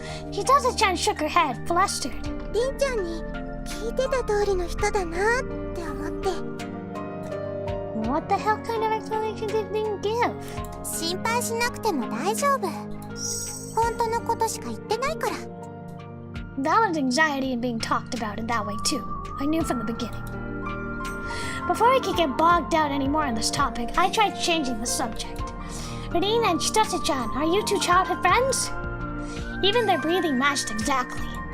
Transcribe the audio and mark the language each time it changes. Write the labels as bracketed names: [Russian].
[English] Chitose-chan shook her head, flustered. [Japanese] りんちゃんに聞いてた通りの人だなって思って。 [English] What the hell kind of explanation did Lin give? [Japanese] 心配しなくても大丈夫。本当のことしか言ってないから。 [English] That was anxiety and being talked about in that way too. I knew from the beginning. Before I could get bogged down anymore on this topic, I tried changing the subject. Rin and Chitose-chan, are you two childhood friends? Even their breathing matched exactly.